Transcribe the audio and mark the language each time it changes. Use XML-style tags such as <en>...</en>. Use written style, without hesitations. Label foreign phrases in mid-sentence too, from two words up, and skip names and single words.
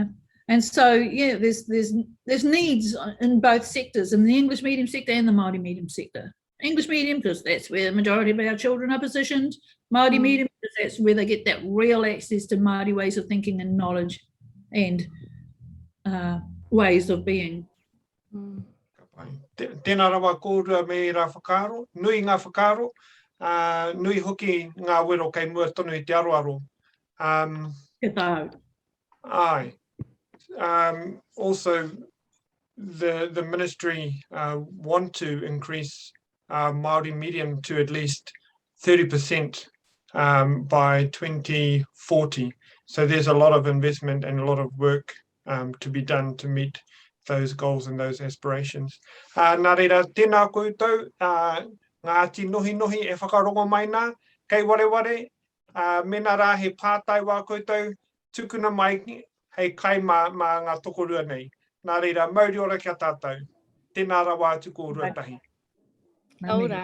<en>And so, yeah, there's needs in both sectors, in the English medium sector and the Māori medium sector. English medium, because that's where the majority of our children are positioned. Māori medium, because that's where they get that real access to Māori ways of thinking and knowledge and ways of being.</en> <mi>Tēnā rawa kōrua me rā whakaro, nui ngā whakaro, nui hoki ngā wero kei mua tonu i te aroaro. Te pau. Aye.</mi> <en>Also, the ministry want to increase Māori medium to at least 30% by 2040. So there's a lot of investment and a lot of work to be done to meet those goals and those aspirations.</en> <mi>Nā reira, tēnā koutou, ngā ti nohinohi e whakarongo mai nā, kei wareware, mena rā he pātai wā koutou, tukuna mai hei kai mā ngā tokorua nei. Nā reira, mauri ora kia tātou. Tēnā rawa atu ko ruatahi.</mi>